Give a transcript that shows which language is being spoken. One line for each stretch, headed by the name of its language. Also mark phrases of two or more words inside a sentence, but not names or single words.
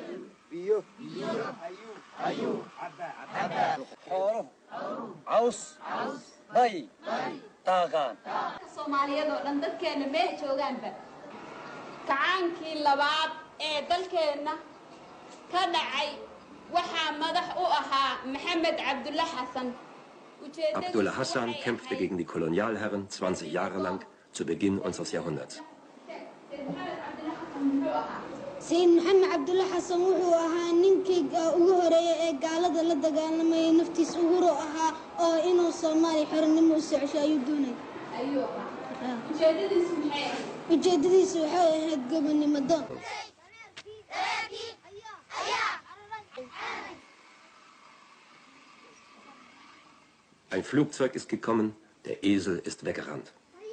Somali: Soomaaliyeed oo dhan dadkeena meel joogaanba kacaankii labaad ee dalkeena ka dhacay waxaa madax u ahaa Maxamed Cabdulla Xasan.
German: Abdullah Hassan kämpfte gegen die Kolonialherren 20 Jahre lang zu Beginn unseres Jahrhunderts.
Somali: Sayid Maxamed Cabdulla Xasan wuxuu ahaa ninkii ugu horeeyay ee gaalada la dagaalamay naftiis ugu hor ahaa oo inuu Soomaali xornimo u socosho ayuu doonay. ujeedadiisu waxay ahayd gobonimo doon.
German: Ein Flugzeug ist gekommen, der Esel ist weggerannt.